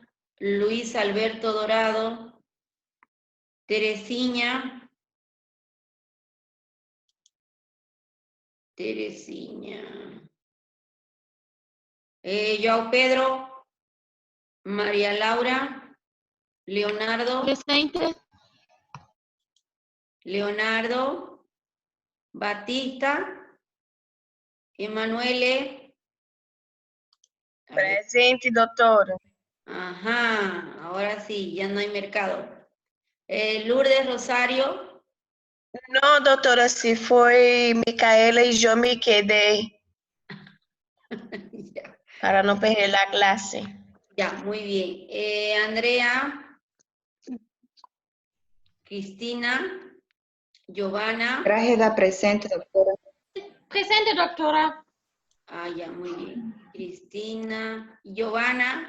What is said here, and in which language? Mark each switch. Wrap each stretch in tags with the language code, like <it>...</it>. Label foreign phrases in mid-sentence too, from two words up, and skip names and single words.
<es>Luis Alberto Dorado. Teresiña. Joao Pedro. María Laura. Leonardo. Presente. Leonardo. Batista. Emanuele. A ver.</es> <pt>Presente, doutora.</pt> <es>Ajá, ahora sí, ya no hay mercado. Lourdes Rosario.</es> <pt>Não, doutora, se foi Micaela e eu me quedei</pt> <es>Ya,</es> <pt>para não perder a classe.</pt> <es>ya, muy bien. Andrea. Cristina. Giovanna. Grájeda presente, doctora.</es> <pt>Presente, doutora.</pt> <es>Ah, ya, muy bien. Cristina. Giovanna.</es>